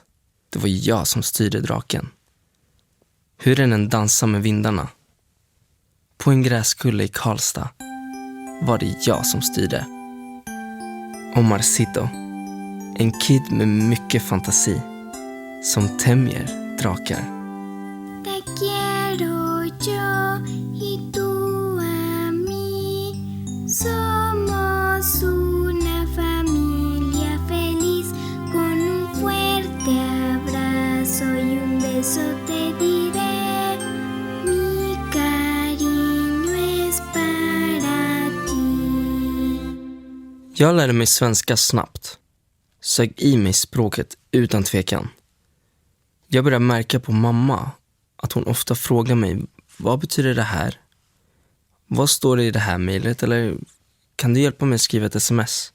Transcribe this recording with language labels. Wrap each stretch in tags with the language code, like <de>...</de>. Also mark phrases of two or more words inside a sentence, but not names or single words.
<sv>Det var jag som styrde draken. Hur den än dansade med vindarna. På en gräskulle i Karlstad var det jag som styrde. Omarcito.</sv> <en>En kid</en> <sv>med mycket fantasi som tämjer drakar.</sv> <es>Te quiero yo y tú a mí. Somos una familia feliz con un fuerte abrazo y un beso te diré. Mi cariño es para ti.</es> <sv>Jag lärde mig svenska snabbt. Sög i mig språket utan tvekan. Jag började märka på mamma att hon ofta frågar mig: vad betyder det här? Vad står det i det här mejlet? Eller kan du hjälpa mig att skriva ett sms?</sv>